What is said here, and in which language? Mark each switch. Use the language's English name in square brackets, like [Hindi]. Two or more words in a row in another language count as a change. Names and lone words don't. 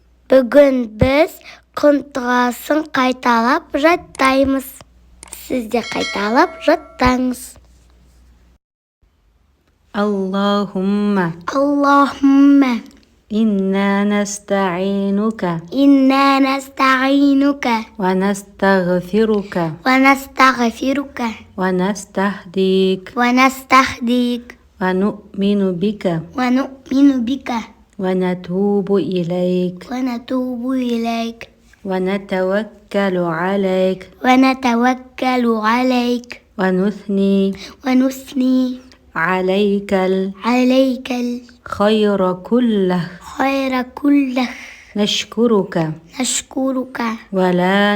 [Kazakh] Бүгін біз контрасын қайталап жаттаймыз. Сіз де қайталап жаттаңыз. [Arabic] Аллахумма إنا نستعينك ونستغفرك ونستهديك ونؤمن بك ونتوب إليك ونتوكل عليك ونثني عليك الخير كله نشكرك ولا